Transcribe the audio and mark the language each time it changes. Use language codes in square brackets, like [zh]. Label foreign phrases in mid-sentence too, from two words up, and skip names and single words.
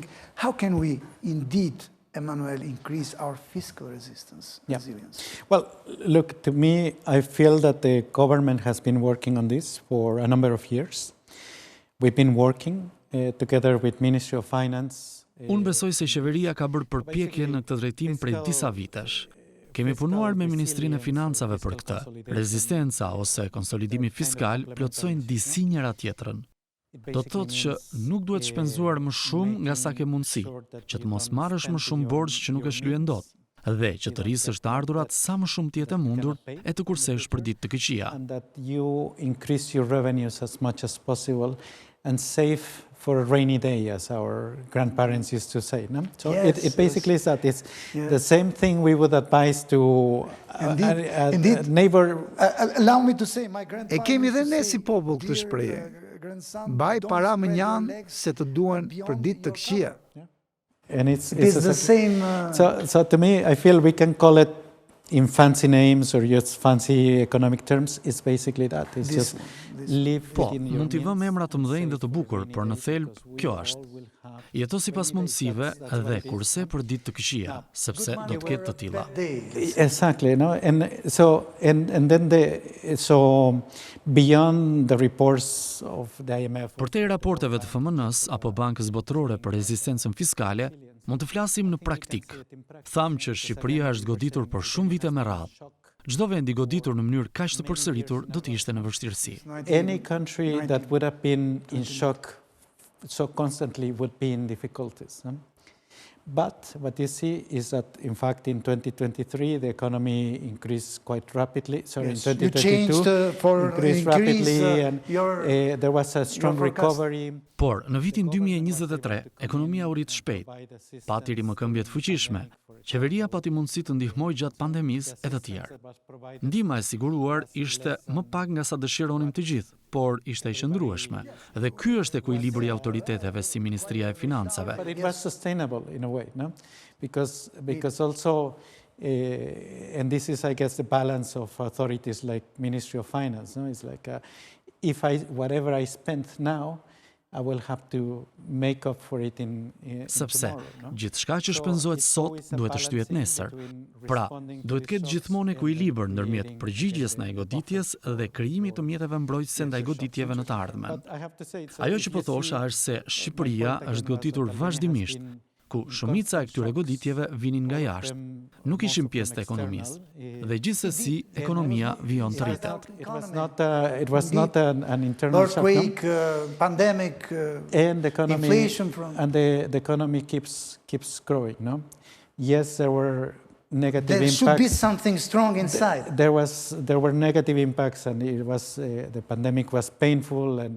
[en] How can we indeed, Emanuel, increase our fiscal resilience? Well, look, to me, I feel that the government has been working on this for a number of years. We've been working together with Ministry of Finance. [sq] Unë besoj se qeveria ka bërë përpjekje në këtë drejtim prej disa vitesh. Kemi punuar me Ministrinë e Financave për këtë. Rezistenca ose konsolidimi fiskal plotësojnë disi njëra tjetrën. Do të thotë që nuk duhet shpenzuar më shumë nga sa ke mundësi, që të mos marrësh më shumë borxh që nuk e shlyen dot, dhe që të rrisësh të ardhurat sa më shumë të jetë e mundur e të kursesh për ditë të këqija. [en] And that you increase your revenues as much as possible and save for a rainy day, as our grandparents used to say. No? So it basically is that it's the same thing we would advise to a neighbor. Allow me to say, my grandfather. [sq] E kemi dhe ne si popull këtë shprehje. Mbaj para më njanë se të duan për ditë të këqija. [en] And it's the same. So to me, I feel we can call it in fancy names or just fancy economic terms. It's basically that. It's just live within your [sq] mund t'i vëmë emra të mëdhenj dhe të bukur, por në thelb kjo është. Jeto sipas mundësive dhe kurse për ditë të këqija, sepse do të ketë të tilla. [en] Exactly, no? And then so beyond the reports of the IMF. [sq] Përtej raporteve të FMN-s apo Bankës Botërore për rezistencën fiskale, mund të flasim në praktik. Tham që Shqipëria është goditur për shumë vite me radhë. Çdo vend i goditur në mënyrë kaq të përsëritur do të ishte në vështirësi. [en] Any country that would have been in shock so constantly would be in difficulties. No? But what you see is that, in fact, in 2023, the economy increased quite rapidly. Sorry, Yes, in 2022, you changed for increased rapidly, and your there was a strong forecast. recovery. [sq] Por, në vitin 2023, ekonomia u rrit shpejt, pati rimëkëmbje të fuqishme, qeveria pati mundësi të ndihmojë gjatë pandemisë e të tjerë. Ndihma e siguruar ishte më pak nga sa dëshironim të gjithë, por ishte e qëndrueshme. Dhe ky është ekuilibri i autoriteteve si Ministria e Financave. [en] But it was sustainable in a way, no? Because also, and this is, I guess, the balance of authorities like Ministry of Finance, no? It's like, if whatever I spent now, I will have to make up for it in [sq] Sepse, [en] tomorrow, no? [sq] gjithçka që shpenzohet sot duhet të shtyhet nesër. Pra, duhet ketë gjithmonë ekuilibër ndërmjet përgjigjes ndaj goditjes dhe krijimit të mjeteve mbrojtëse ndaj goditjeve në të ardhmen. Ajo që po thosha është se Shqipëria është goditur vazhdimisht, ku shumica e këtyre goditjeve vinin nga jashtë. Nuk ishim pjesë të ekonomisë. Dhe gjithsesi, ekonomia vijon të rritet. [en] It was not an internal earthquake, pandemic, and the economy, inflation from... and the economy keeps growing, no? Yes, there were negative There impacts. should be something strong inside. There were negative impacts, and it was the pandemic was painful, and